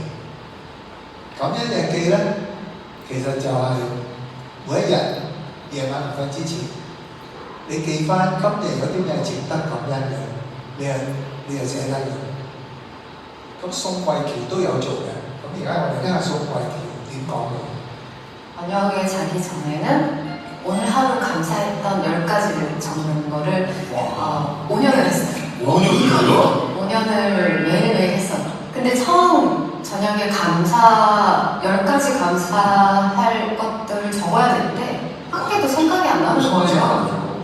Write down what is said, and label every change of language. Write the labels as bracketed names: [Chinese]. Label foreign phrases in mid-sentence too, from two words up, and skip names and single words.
[Cantonese] 感恩日記咧，其實就係每一日夜晚臨瞓之前，你記翻今日有啲咩值得感恩嘅，你就寫低佢。咁宋慧喬都有做嘅。咁而家我哋聽下宋慧喬點講嘅。 [Korean] 저녁에 자기 전에는 오늘 하루 감사했던 10가지를 적는 거를 5년을 했어요. 5년이요? 5년을 매일매일 했어요. 근데 처음 저녁에 10가지 감사할 것들을 적어야 되는데 한 개도 생각이 안 나는 거예요.